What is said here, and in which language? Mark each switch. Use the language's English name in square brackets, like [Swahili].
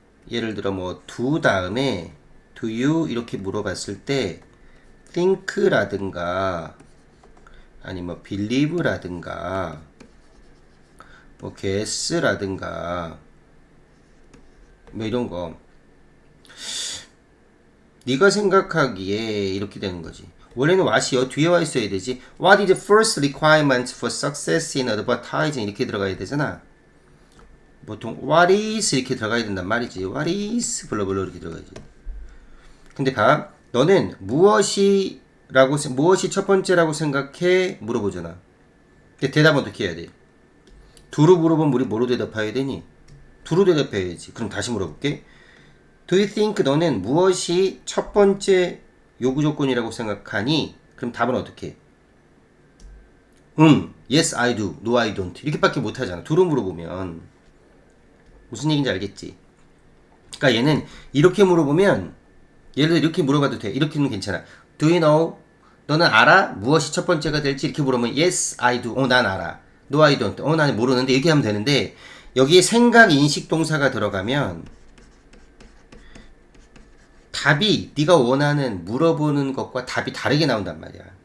[Korean] 예를 들어 뭐 do 다음에 [English] do you [Korean] 이렇게 물어봤을 때 think라든가 아니면 뭐 believe라든가 뭐 guess라든가 뭐 이런 거 네가 생각하기에 이렇게 되는 거지. 원래는 what이 여 뒤에 와 있어야 되지. [English] What is the first requirement for success in advertising 이렇게 들어가야 되잖아. [Korean] 보통 [English] what is [Korean] 이렇게 들어가야 된단 말이지. what is 블러블러 이렇게 들어가야지. 근데 봐, 너는 무엇이 첫 번째라고 생각해 물어보잖아. 근데 대답은 어떻게 해야 돼? 두루 물어보면 우리 뭐로 대답해야 되니? 두루 대답해야지. 그럼 다시 물어볼게. [English] Do you think [Korean] 너는 무엇이 첫 번째 요구 조건이라고 생각하니? 그럼 답은 어떻게 해? [English] yes I do, no I don't [Korean] 이렇게밖에 못하잖아. 두루 물어보면 무슨 얘기인지 알겠지? 그러니까 얘는 이렇게 물어보면 예를 들어 이렇게 물어봐도 돼. 이렇게는 괜찮아. [English] Do you know? [Korean] 너는 알아? 무엇이 첫 번째가 될지 이렇게 물으면 [English] yes I do. [Korean] 난 알아. [English] No I don't. [Korean] 난 모르는데 이렇게 하면 되는데 여기에 생각 인식 동사가 들어가면 답이 네가 원하는 물어보는 것과 답이 다르게 나온단 말이야.